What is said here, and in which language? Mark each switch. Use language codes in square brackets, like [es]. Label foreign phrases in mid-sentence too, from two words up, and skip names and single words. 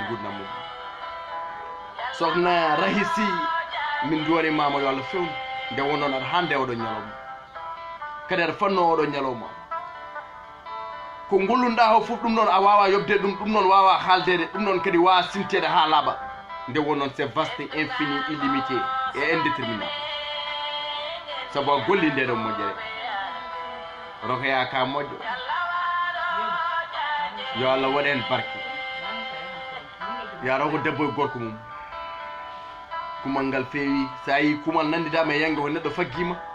[ff] gurdam mum sokhna Rahisi min joɗimama yo Allah fewnu nde won noon aɗa hande oɗo ñalawma kadi aɗa fanno oɗo ñalawma ko gollunɗa o fof ɗum noon a wawa yobde ɗum noon wawa haaldede ɗum noon kadi wawa simtede ha laaɓa nde won noon [fr] c'est vaste infini illimité et indéterminable [ff] sabu a golli ndeɗon moƴƴere Rokhaya ka moƴƴo yo Allah waɗa hen barke yaro ko debbo e gorko mum kumal ngal feewi sa yi kumal nandidama e yangue ko neɗɗo faggima